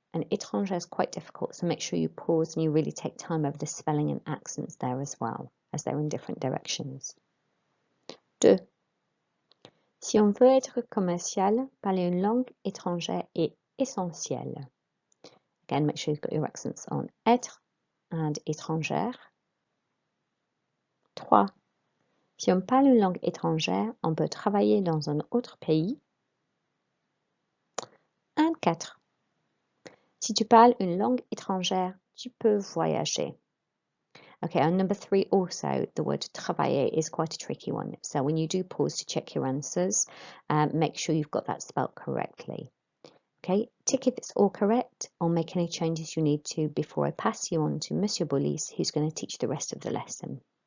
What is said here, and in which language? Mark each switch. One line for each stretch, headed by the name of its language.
English: And étrangère is quite difficult, so make sure you pause and you really take time over the spelling and accents there as well, as they're in different directions. 2.
French: Si on veut être commercial, parler une langue étrangère est essentiel.
English: Again, make sure you've got your accents on être and étrangère. 3.
French: Si on parle une langue étrangère, on peut travailler dans un autre pays.
English: And 4.
French: Si tu parles une langue étrangère, tu peux voyager.
English: Okay, on number 3 also, the word travailler is quite a tricky one. So when you do pause to check your answers, make sure you've got that spelled correctly. Okay, tick if it's all correct or make any changes you need to before I pass you on to Mr Bolis, who's going to teach the rest of the lesson.